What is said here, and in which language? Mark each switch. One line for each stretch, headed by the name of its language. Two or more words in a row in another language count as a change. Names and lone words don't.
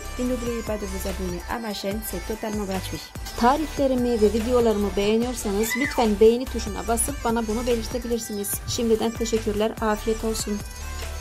French: Et n'oubliez pas de vous abonner à ma chaîne, c'est totalement gratuit.
Turkish: Tariflerimi ve videolarımı beğeniyorsanız lütfen beğeni tuşuna basıp bana bunu belirtebilirsiniz. Şimdiden teşekkürler, afiyet olsun.